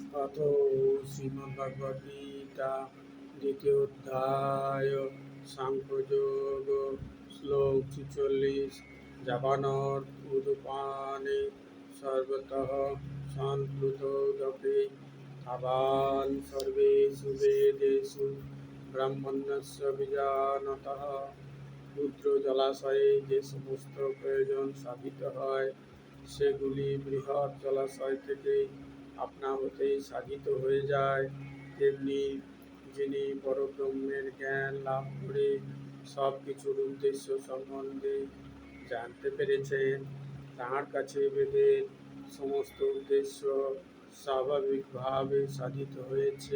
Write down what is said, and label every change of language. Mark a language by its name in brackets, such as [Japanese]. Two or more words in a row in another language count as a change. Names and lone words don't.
[Sanskrit] अथ श्रीमद्भगवद्गीता द्वितीय अध्याय सांख्ययोग श्लोक 46 जापानर उदुपाने सर्वतः संप्लुतोदके तावान् सर्वेषु वेदेषु ब्राह्मणस्य বিজানতः [Bangla] ক্ষুদ্র জলাশয়ে যে সমস্ত প্রয়োজন সাধিত হয় সেগুলি বৃহৎ জলাশয় থেকে আপনা হতেই সাধিত হয়ে যায়। তেমনি যিনি পরব্রহ্মের জ্ঞান লাভ করে সব কিছুর উদ্দেশ্য সম্বন্ধে জানতে পেরেছেন, তাঁর কাছে বেদের সমস্ত উদ্দেশ্য স্বাভাবিকভাবে সাধিত হয়েছে।